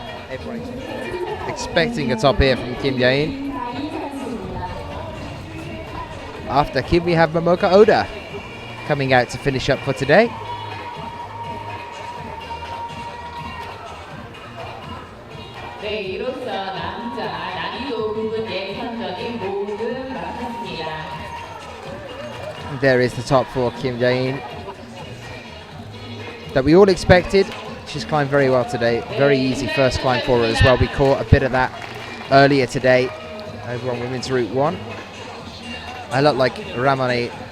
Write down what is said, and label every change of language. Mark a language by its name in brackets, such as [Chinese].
[English] Everyone's expecting a top here from Kim Jae-in. After Kim, we have Momoka Oda coming out to finish up for today. [Korean] 네, 이로써 남자 난이도 부분 예선전이 모두 마쳤습니다. [English] There is the top for Kim Jae-in that we all expected. She's climbed very well today. Very easy first climb for her as well. We caught a bit of that earlier today over on Women's Route 1. I look like Ramone.